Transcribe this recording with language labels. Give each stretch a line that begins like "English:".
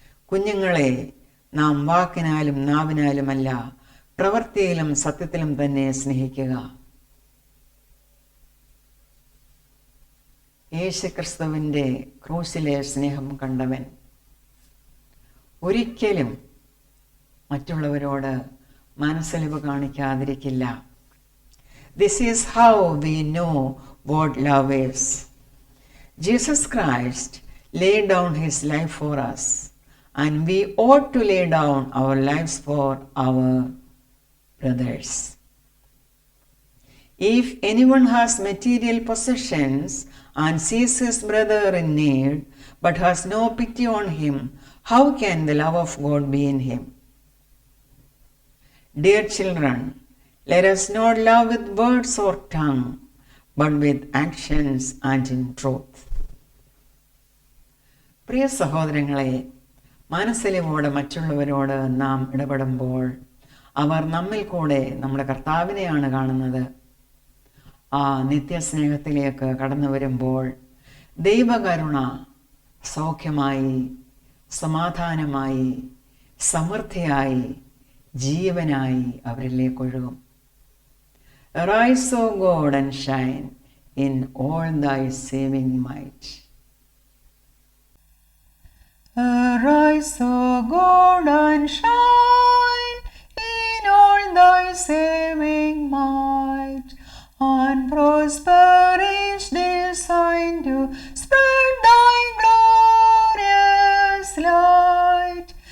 Malayalam: കുഞ്ഞുങ്ങളെ, നാം വാക്കിനാലും നാവിനാലുമല്ല പ്രവൃത്തിയിലും സത്യത്തിലും തന്നെ സ്നേഹിക്കുക. യേശുക്രിസ്തുവിൻ്റെ ക്രൂശിലെ സ്നേഹം കണ്ടവൻ ഒരിക്കലും മറ്റുള്ളവരോട് മനസ്സലിവ് കാണിക്കാതിരിക്കില്ല.
English: This is how we know what love is. Jesus Christ laid down his life for us, and we ought to lay down our lives for our brothers. If anyone has material possessions and sees his brother in need but has no pity on him, how can the love of God be in him? Dear children, let us not love with words or tongue, but with actions and in truth.
Malayalam: പ്രിയ സഹോദരങ്ങളെ, മനസ്സലിവോടെ മറ്റുള്ളവരോട് നാം ഇടപെടുമ്പോൾ അവർ നമ്മിൽ കൂടെ നമ്മുടെ കർത്താവിനെയാണ് കാണുന്നത്. ആ നിത്യസ്നേഹത്തിലേക്ക് കടന്നു വരുമ്പോൾ ദൈവകരുണ സൗഖ്യമായി, സമാധാനമായി, സമൃദ്ധിയായി, ജീവനായി അവരിലേക്ക് ഒഴുകും.
English: Arise, O God, and shine in all thy saving might. Arise, O God, and shine in all thy saving might, and prosper each design to spread thy glorious light.